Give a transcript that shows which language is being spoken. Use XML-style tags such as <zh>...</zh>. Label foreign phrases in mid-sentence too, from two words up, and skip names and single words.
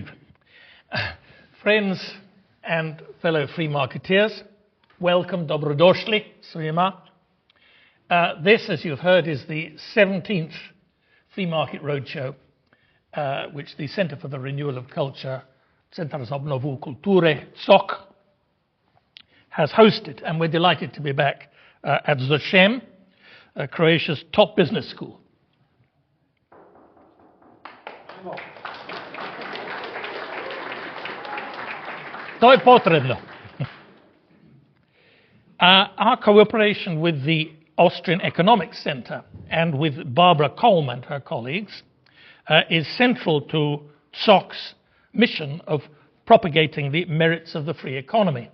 <en>Friends and fellow free marketeers, welcome,</en> <hr>dobrodošli svima.</hr> <en>This, as you've heard, is the 17th Free Market Roadshow, which the Center for the Renewal of Culture,</en> <hr>Centar za obnovu kulture,</hr> <en>COK, has hosted, and we're delighted to be back at Zagreb, Croatia's top business school.</en> <hr>To je potrebno.</hr> <en>Our cooperation with the Austrian Economics Center and with Barbara Kolm and her colleagues is central to COK's mission of propagating the merits of the free economy.</en>